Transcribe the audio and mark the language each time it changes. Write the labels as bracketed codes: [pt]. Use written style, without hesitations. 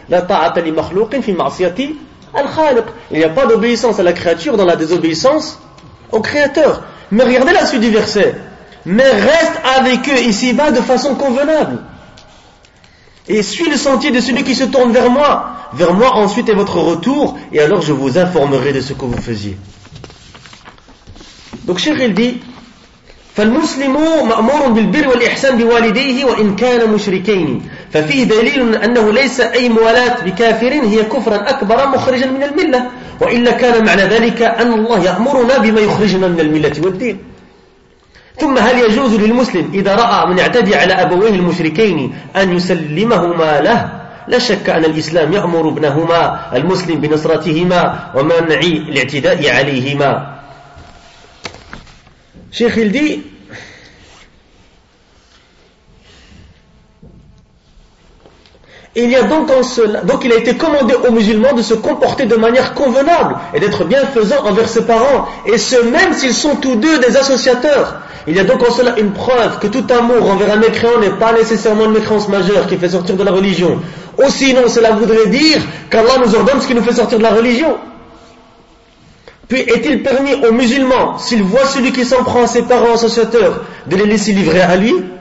[ar] La ta'ata li makhlouqin fi ma'siyati al-khaliq. [fr] Il n'y a pas d'obéissance à la créature dans la désobéissance au créateur. Mais regardez la suite du verset. Mais reste avec eux ici-bas de façon convenable. Et suis le sentier de celui qui se tourne vers moi. Vers moi ensuite est votre retour, et alors je vous informerai de ce que vous faisiez. Donc, Cheikh, il dit, [ar] فَالْمُسْلِمُ مَأْمُورٌ بِالْبِرِّ وَالْإِحْسَانِ بِوَالِدَيْهِ وَإِنْ كَانَ مُشْرِكَيْنِ فَفِيهِ دَلِيلٌ أَنَّهُ لَيْسَ أَيْ مُوَالَاةٍ بِكَافِرٍ هِيَ كُفْرًا أَكْبَرًا مُخْرِجًا مِنَ الْمِلَّةِ وَإِلَّا كَانَ مَعْنَى ذَلِكَ أَنَّ اللَّهَ يَأْمُرُنَا بِمَا يُخْرِجُنَا مِنَ الْمِلَّةِ وَالدِّينِ ثم هل يجوز للمسلم إذا رأى من اعتدي على أبويه المشركين أن يسلمهما له لا شك أن الإسلام يأمر ابنهما المسلم بنصرتهما ومنع الاعتداء عليهما شيخ الدي [fr] Il y a donc en cela, donc il a été commandé aux musulmans de se comporter de manière convenable et d'être bienfaisant envers ses parents, et ce même s'ils sont tous deux des associateurs. Il y a donc en cela une preuve que tout amour envers un mécréant n'est pas nécessairement une mécréance majeure qui fait sortir de la religion. Ou sinon, cela voudrait dire qu'Allah nous ordonne ce qui nous fait sortir de la religion. Puis est-il permis aux musulmans, s'ils voient celui qui s'en prend à ses parents associateurs, de les laisser livrer à lui?